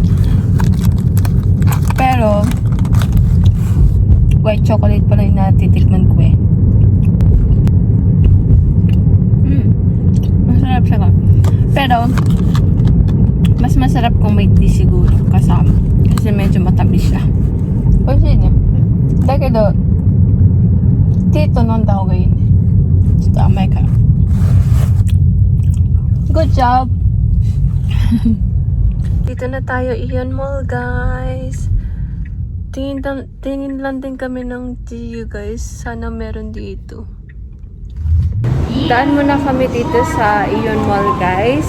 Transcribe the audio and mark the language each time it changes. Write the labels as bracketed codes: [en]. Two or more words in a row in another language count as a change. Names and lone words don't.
[tl] Pero, white chocolate pala yung natitikman ko eh. Masarap siya. Pero mas masarap kung may tea siguro kasama. Kasi medyo matamis siya. Oishi niya. [ja] だけど, tea と飲んだ方がいいね. ちょっと甘いから. [en] Good job! [tl] Dito na tayo, Aeon Mall, guys. Tingin lang din kami ng tea, guys. Sana meron dito. Daan muna kami dito sa Aeon Mall, guys.